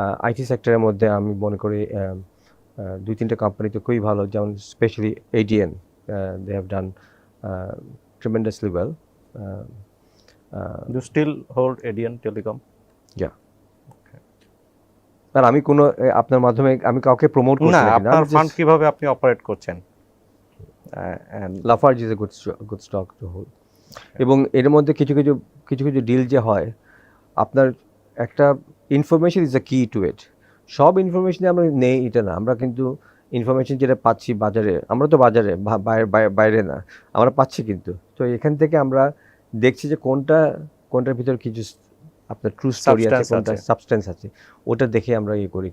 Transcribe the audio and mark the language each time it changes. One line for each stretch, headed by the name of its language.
Bangla: IT সেক্টরের মধ্যে আমি মনে করি 2-3টা কোম্পানি তো খুবই ভালো, যেমন specially ADN,
English: they have done tremendously well. You still hold ADN Telecom? Yeah.
Bangla: আর আমি কোনো আপনার মাধ্যমে আমি কাউকে প্রমোট করছি না, না, আপনার ফান্ড কিভাবে আপনি অপারেট করছেন?
English: Lafarge is a good stock to hold.
Bangla: এবং এর মধ্যে কিছু কিছু ডিল যে হয়, আপনার একটা
English: Information is the key to it.
Bangla: সব ইনফরমেশন আমরা নেই এটা না, আমরা কিন্তু ইনফরমেশন যেটা পাচ্ছি বাজারে, আমরা তো বাজারে বাইরে না, আমরা পাচ্ছি কিন্তু। তো এখান থেকে আমরা দেখছি যে কোনটার ভিতর কিছু আপনার ট্রু স্টোরি আছে, কোনটা সাবস্টেন্স আছে, ওটা দেখে আমরা ইয়ে করি।